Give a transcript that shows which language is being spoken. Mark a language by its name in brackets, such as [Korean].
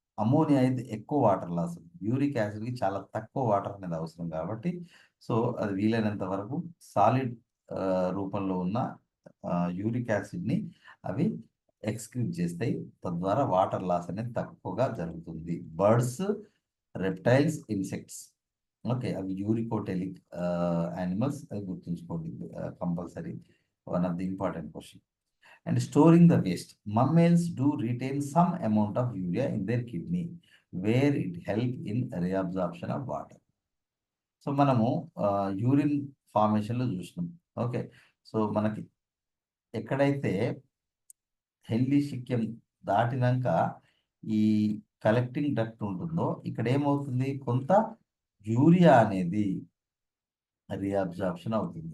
[Telugu] Ammonia అయితే ఎక్కువ water loss అవుతుంది. యూరిక్ యాసిడ్‌కి చాలా తక్కువ వాటర్ అనేది అవసరం కాబట్టి, సో, అది వీలైనంత వరకు సాలిడ్ రూపంలో ఉన్న యూరిక్ యాసిడ్‌ని అవి ఎక్స్‌క్రీట్ చేస్తాయి. తద్వారా వాటర్ లాస్ అనేది తక్కువగా జరుగుతుంది. Birds, reptiles, insects. ఓకే. అవి యూరికోటెలిక్ యానిమల్స్ అది గుర్తుంచుకోండి. [English] Compulsory. One of the important question. And storing the waste. Mammals do retain some amount of urea in their kidney, where it help in reabsorption of water. [Telugu] So మనము urine ఫార్మేషన్‌లో చూసినాం. Okay. So మనకి ఎక్కడైతే healthy శిక్యం దాటినంక ఈ collecting duct ఉంటుందో ఇక్కడ ఏమవుతుంది? కొంత urea అనేది రీఅబ్జార్ప్షన్ అవుతుంది.